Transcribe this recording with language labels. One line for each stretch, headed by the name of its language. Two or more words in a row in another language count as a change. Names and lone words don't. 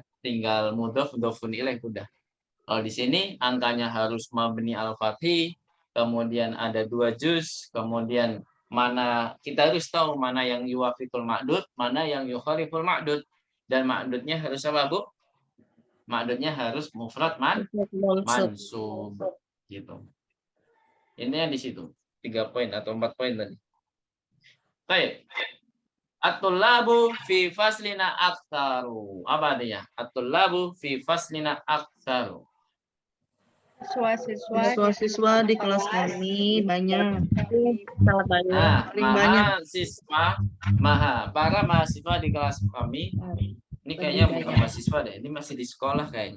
Indonesian: Tinggal mudhof,
Arabic: مضاف إليه
Indonesian: udah. Kalau di sini angkanya harus
Arabic: مبني الفتح,
Indonesian: kemudian ada 2 juz, kemudian mana kita harus tahu mana yang
Arabic: يوافق المعدود,
Indonesian: mana yang
Arabic: يخالف المعدود,
Indonesian: dan ma'dudnya harus apa Bu? Ma'dudnya harus
Arabic: مفرد منصوب
Indonesian: gitu. Ini yang di situ 3 poin atau 4 poin tadi. Baik.
Arabic: الطلاب في فصلنا أكثر.
Indonesian: Apa artinya?
Arabic: الطلاب في فصلنا أكثر.
Indonesian: Siswa-siswa di kelas kami banyak. Sangat banyak. Nah, Paling banyak. para mahasiswa di kelas kami. Ini kayaknya bukan mahasiswa deh. Ini masih di sekolah kayaknya.